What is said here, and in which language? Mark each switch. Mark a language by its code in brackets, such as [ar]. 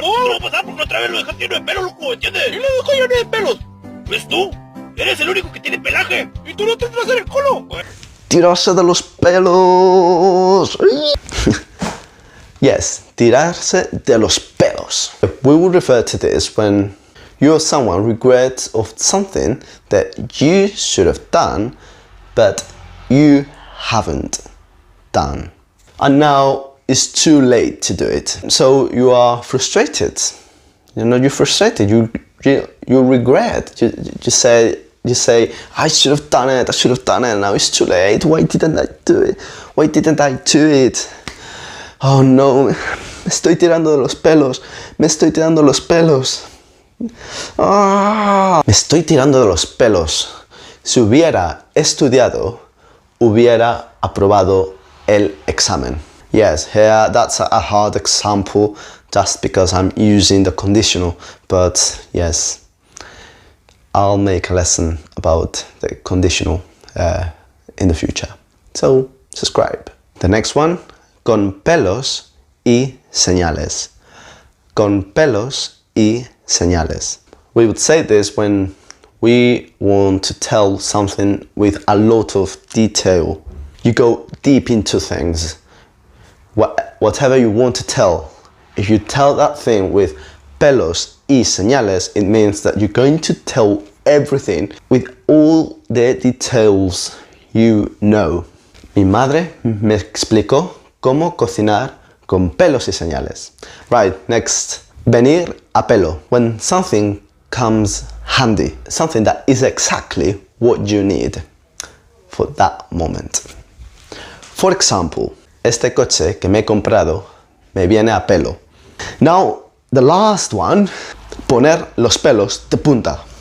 [es] No va a pasar porque otra vez lo dejaste lleno de pelos, loco, ¿entiendes? ¿Quién lo dejó lleno de pelos? Pues tú. Eres el único que tiene pelaje. Y tú no te vas a hacer el culo. Tirarse de los pelos. Yes, tirarse de los pelos. [en] We would refer to this when you or someone regrets of something that you should have done, but you haven't done. And now it's too late to do it. So you are frustrated. You're frustrated. You regret. You say, I should have done it. I should have done it. Now it's too late. Why didn't I do it? Why didn't I do it? [es] Oh no, me estoy tirando de los pelos. Me estoy tirando de los pelos. Ah, me estoy tirando de los pelos. Si hubiera estudiado, hubiera aprobado el examen. [en] Yes, here that's a hard example just because I'm using the conditional, but yes, I'll make a lesson about the conditional in the future. So, subscribe. The next one, [es] con pelos y señales. Con pelos y señales. [en] We would say this when we want to tell something with a lot of detail. You go deep into things. Whatever you want to tell, if you tell that thing with [es] pelos y señales, [en] it means that you're going to tell everything with all the details you know. [es] Mi madre me explicó cómo cocinar con pelos y señales. [en] Right, next. [es] Venir a pelo. [en] When something comes handy. Something that is exactly what you need for that moment. For example, [es] este coche que me he comprado me viene a pelo. [en] Now, the last one, [es] poner los pelos de punta.